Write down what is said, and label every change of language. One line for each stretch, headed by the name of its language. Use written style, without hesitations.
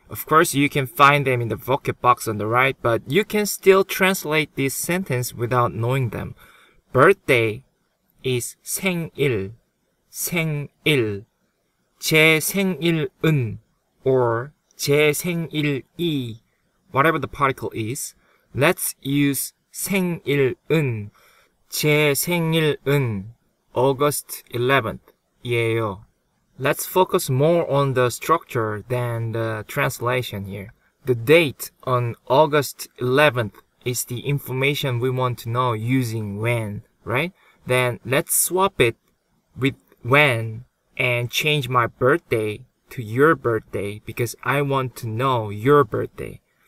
English: Of course, you can find them in the vocab box on the right, but you can still translate this sentence without knowing them. Birthday is 생일, 생일.
Korean: 제 생일은
English: or
Korean: 제 생일이,
English: whatever the particle is. Let's use 생일은.
Korean: 제 생일은
English: August 11th
Korean: 예요.
English: Let's focus more on the structure than the translation here. The date on August 11th is the information we want to know using when, right? Then let's swap it with when and change my birthday to your birthday because I want to know your birthday.